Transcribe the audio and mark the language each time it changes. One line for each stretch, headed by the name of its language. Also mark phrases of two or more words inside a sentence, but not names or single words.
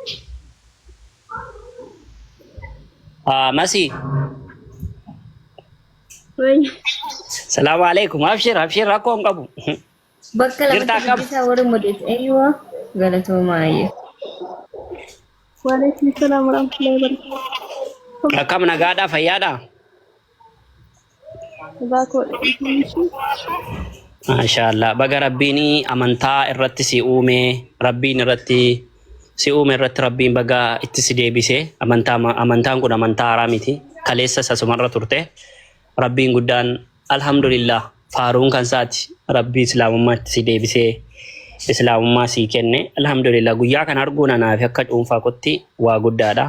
Oromo: Masi.
Arabic: سلام عليكم
Oromo: abshir rakkoo hin qabu. Bakka lamatti deebisaa warri modeeti eeyyuu galatoomaa ayyee.
Arabic: وعليكم السلام ورحمة الله وبركاته.
Oromo: Akkam nagaadhaa fayyaadhaa? Maashaallah baga rabbiin amantaa irratti si uume rabbiin irratti si uume irratti rabbiin baga itti si deebise amantaan kun amantaa haaraa miti kaleessa sasumarra turte rabbiin guddaan alhamdulillah faaruun kan saati rabbii islaamummaatti si deebisee islaamummaa sii kenne alhamdulillah guyyaa kan arguun anaaf akka dhuunfaa kotti waa guddaadha.